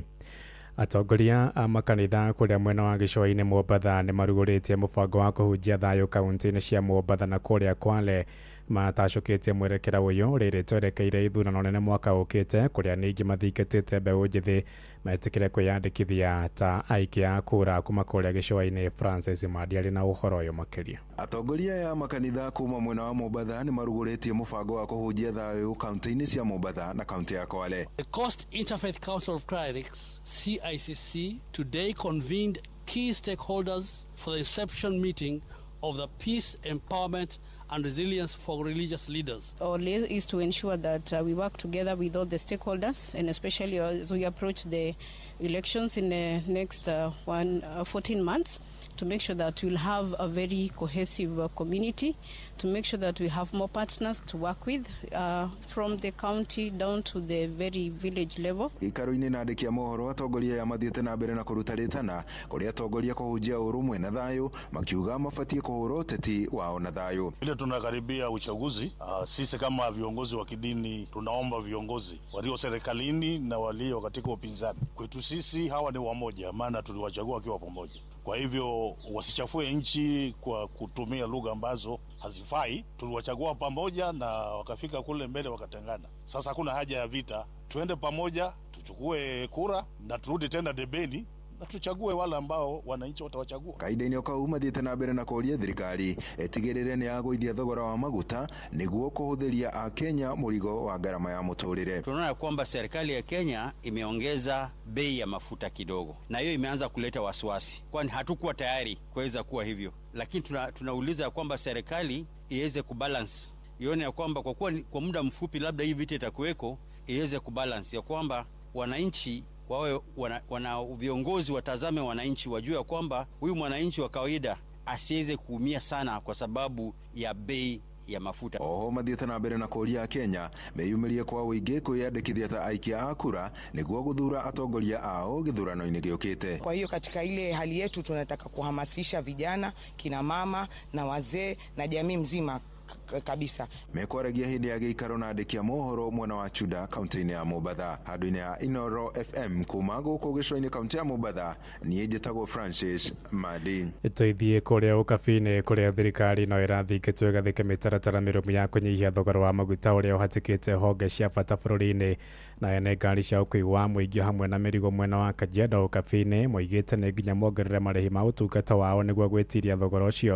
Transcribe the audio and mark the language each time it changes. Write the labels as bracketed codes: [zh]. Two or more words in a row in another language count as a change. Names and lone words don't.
[ki] Atongoria a makanitha kũrĩa mwena wa gĩcũa-inĩ Mombatha nĩ marugũrĩtie mũbango wa kũhunjia thayũ kaunti-inĩ cia Mombatha na kũrĩa Kwale matacũkĩtie mwerekera ũyũ rĩrĩ twerekeire ithurano nene mwaka ũkĩte kũrĩa ningĩ mathingĩtĩte mbeũ njĩthĩ metĩkĩre kwĩyandĩkithia ta aikia a kura kuma kũrĩa gĩcũa-inĩ. Francis Madi arĩ na ũhoro ũyũ makĩria. Atongoria ya makanitha kuma mwena wa Mombatha nĩ marugũrĩtie mũbango wa kũhunjia thayũ kaunti-inĩ cia Mombatha na kaunti ya Kwale. [en] The Coast Interfaith Council of Clerics CICC today convened key stakeholders for the reception meeting of the Peace, Empowerment and Resilience for Religious Leaders. Our aim is to ensure that we work together with all the stakeholders, and especially as we approach the elections in the next 14 months, to make sure that we'll have a very cohesive community, to make sure that we have more partners to work with from the county down to the very village level. [ki] Ikaro-inĩ na andĩki a mohoro atongoria ya mathiĩte na mbere na kũruta rĩtana kũrĩa atongoria kũhunjia ũrũmwe na thayũ makiuga mabatie kũhũra ũteti wao na thayũ. [sw] Ile tunakaribia uchaguzi, sisi kama viongozi wa kidini tunaomba viongozi walio serikalini na walio katika upinzani, kwetu sisi hawa ni wamoja, maana tuliwachagua wakiwa pamoja. Kwa hivyo wasichafue nchi kwa kutumia lugha ambazo hazifai. Tuliwachagua pamoja na wakafika kule mbele wakatengana. Sasa hakuna haja ya vita, tuende pamoja, tuchukue kura na turudi tena debeni na tuchague wale ambao wananchi watawachagua. [ki] Kaida-inĩ okau mathiĩte na mbere na kũria thirikari ĩtigĩrĩre nĩ yagũithia thogora wa maguta nĩguo kũhũthĩria Akenya mũrigo wa gharama ya mũtũrĩre. [sw] Tunaona kwamba serikali ya Kenya imeongeza bei ya mafuta kidogo, na hiyo imeanza kuleta wasiwasi, kwani hatukuwa tayari kuweza kuwa hivyo. Lakini tunauliza kwamba serikali iweze kubalance, ione ya kwamba kwa kuwa kwa muda mfupi labda hii vita itakuweko, iweze kubalance ya kwamba wananchi wawe wana viongozi watazame wananchi, wajue ya kwamba huyu mwananchi wa kawaida asiweze kuumia sana kwa sababu ya bei ya mafuta. [ki] Oho mathiĩte na mbere na kũria Kenya meyumĩrie kwa wĩingĩ kwĩyandĩkithia ta aikia a kura nĩguo gũthura atongoria ao gĩthurano-inĩ gĩũkĩte. [sw] Kwa hiyo katika ile hali yetu tunataka kuhamasisha vijana, kina mama na wazee na jamii mzima kabisa. [ki] Mekwaragia hindi ya gĩikaro na andĩki a mohoro mwena wa Chuda kaunti-inĩ ya Mombasa. Handũ-inĩ ya Inoro FM kuma gũkũ gĩcũa-inĩ kaunti ya Mombasa, niĩ njĩtagwo Francis Madi. Tũithiĩ kũrĩa ũkabi-inĩ kũrĩa thirikari no ĩrathingĩtwo ĩgathĩke mĩtaratara mĩrũmu ya kũnyihia thogora wa maguta ũrĩa ũhatĩkĩte honge cia bata bũrũri-inĩ, na ene ngari cia ũkui wa mũingĩ hamwe na mĩrigo mwena wa Kajiado ũkabi-inĩ moigĩte nĩ nginya mongerere marĩhi ma ũtungata wao nĩguo gwĩtiria thogora ũcio.